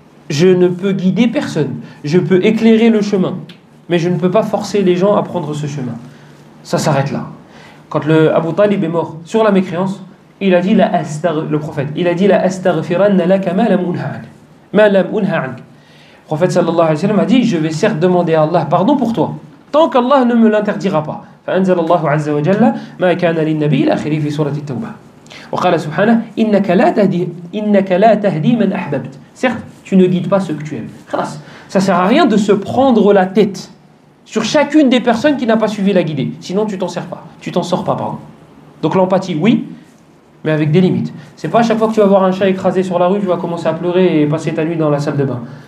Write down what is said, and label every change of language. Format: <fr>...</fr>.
<fr>Je ne peux guider personne. Je peux éclairer le chemin, mais je ne peux pas forcer les gens à prendre ce chemin. Ça s'arrête là. Quand le Abu Talib est mort sur la mécréance, il a dit le prophète, il a dit</fr> <ar>la astaghfiranna laka ma lam unha ank.</ar> <fr>Ma lam unha ank. Le prophète sallallahu alayhi wa sallam a dit, je vais certes demander à Allah pardon pour toi, tant qu'Allah ne me l'interdira pas.</fr> <ar>فأنزل الله عز وجل ما كان للنبي إلى آخره في سورة التوبة. وقال سبحانه إنك لا تهدي من أحببت.</ar> <fr>Certes, tu ne guides pas ceux que tu aimes.</fr> <ar>خلاص.</ar> <fr>Ça sert à rien de se prendre la tête sur chacune des personnes qui n'a pas suivi la guidée. Sinon, tu t'en sors pas, pardon. Donc l'empathie, oui, mais avec des limites. C'est pas à chaque fois que tu vas voir un chat écrasé sur la rue, tu vas commencer à pleurer et passer ta nuit dans la salle de bain.</fr>